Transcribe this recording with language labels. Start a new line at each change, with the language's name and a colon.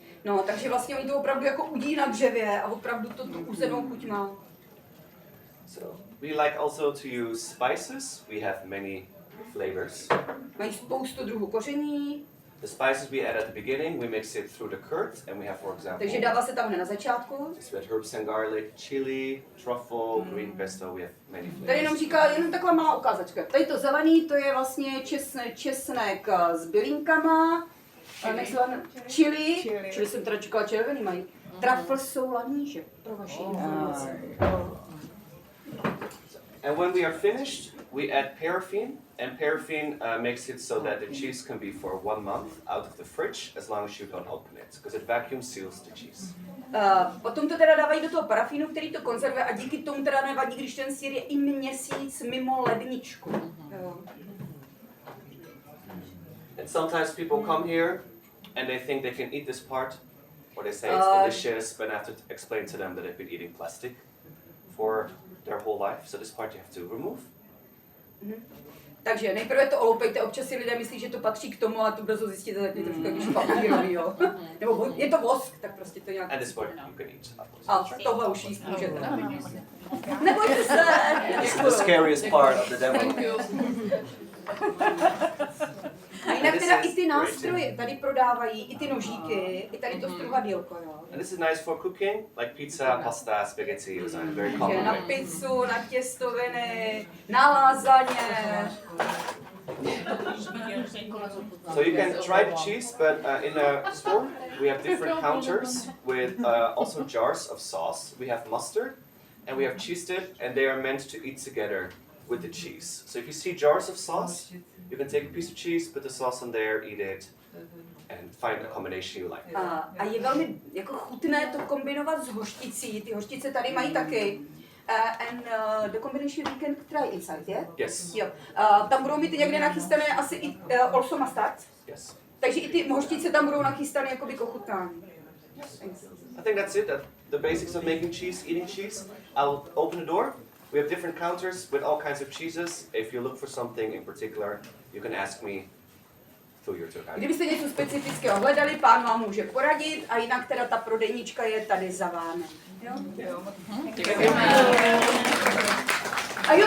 Czech: No, takže vlastně oni to opravdu jako udí na dřevě a opravdu to tu uzenou chuť má.
English: So we like also to use spices. We have many flavors.
Czech: Mají spoustu druhů koření.
English: The spices we add at the beginning, we mix it through the curd, and we have, for example,
Czech: Takže dává se tam hned na začátku.
English: we have herbs and garlic, chili, truffle, green pesto. We have many flavors.
Czech: Tady jenom říká, jenom taková malá ukázačka. Tady to zelený, to je vlastně česnek s bylinkama. Chili jsem teda čekala červený mají. Truffle jsou ladníže, pro vaši informaci.
English: And when we are finished, we add paraffin, and paraffin makes it so that the cheese can be for 1 month out of the fridge, as long as you don't open it, because it vacuum seals the cheese.
Czech: Potom to teda dávají do toho parafínu, který to konzervuje a díky tomu teda nevadí, když ten sýr je i měsíc mimo ledničku.
English: And sometimes people come here and they think they can eat this part, or they say it's delicious, but I have to explain to them that they've been eating plastic for their whole life, so this part you have to remove.
Czech: Takže nejprve to oloupejte, občas si lidé myslí, že to patří k tomu, a to brzo zjistíte, že je trošku když papírový, jo. Nebo je to vosk, tak prostě to nějak...
English: And this part you can eat.
Czech: A tohle už jíst můžete. Nebojte se!
English: It's the scariest part of the demo.
Czech: A jinak teda i ty nástroje tady prodávají, i ty nožíky, i tady to struhadýlko, jo.
English: And this is nice for cooking, like pizza, pasta, spaghetti, those are very common.
Czech: Na pizzu, na těstoviny, na lázaně.
English: So you can try the cheese, but in a store we have different counters with also jars of sauce. We have mustard and we have cheese dip, and they are meant to eat together with the cheese. So if you see jars of sauce, you can take a piece of cheese, put the sauce on there, eat it, and find a combination you like.
Czech: A je velmi jako chutné to kombinovat s hořticí. Ty hořtice tady mají taky.
English: And the combination we can try inside, yeah? Yes.
Czech: Jo. Tam budou mít někde nachystané asi i
English: also mustard. Yes.
Czech: Takže i ty hořtice tam budou nachystané jakoby k ochutnání.
English: I think that's it. The basics of making cheese, eating cheese. I'll open the door. We have different counters with all kinds of cheeses. If you look for something in particular, you can ask me through your tour guide.
Czech: Kdybyste něco specifického hledali, pán vám může poradit, a jinak teda ta prodejnička je tady za vámi. Jo? A jo, tak